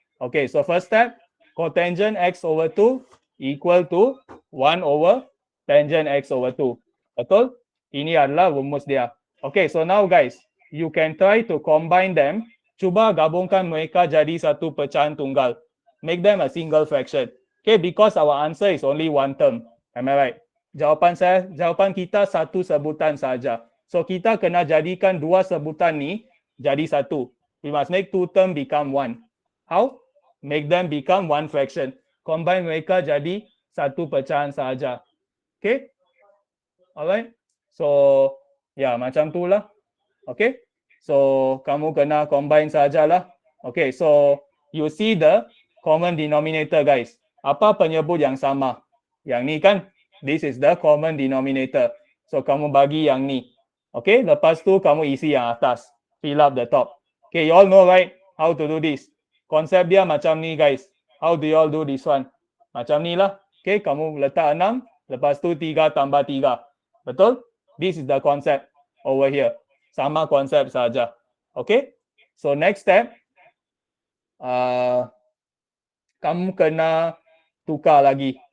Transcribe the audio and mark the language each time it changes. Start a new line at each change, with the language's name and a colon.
English: Okay, so first step, cotangent X over 2 equal to 1 over tangent X over 2. Betul?
Malay: Ini adalah rumus dia.
English: Okay, so now guys, you can try to combine them.
Malay: Cuba gabungkan mereka jadi satu pecahan tunggal.
English: Make them a single fraction. Okay, because our answer is only one term. Am I right?
Malay: Jawapan kita satu sebutan saja. So kita kena jadikan dua sebutan ni jadi satu.
English: We must make two term become one. How? Make them become one fraction.
Malay: Combine mereka jadi satu pecahan saja. Okay? Alright? So, ya macam tu lah. Okay? So, kamu kena combine sajalah.
English: Okay, so you see the common denominator guys.
Malay: Apa penyebut yang sama? Yang ni kan?
English: This is the common denominator.
Malay: So, kamu bagi yang ni. Okay, lepas tu kamu isi yang atas.
English: Fill up the top. Okay, you all know right how to do this.
Malay: Konsep dia macam ni guys.
English: How do you all do this one?
Malay: Macam ni lah. Okay, kamu letak 6, lepas tu 3 tambah 3. Betul?
English: This is the concept over here.
Malay: Sama konsep saja. Okay, so next step, kamu kena tukar lagi.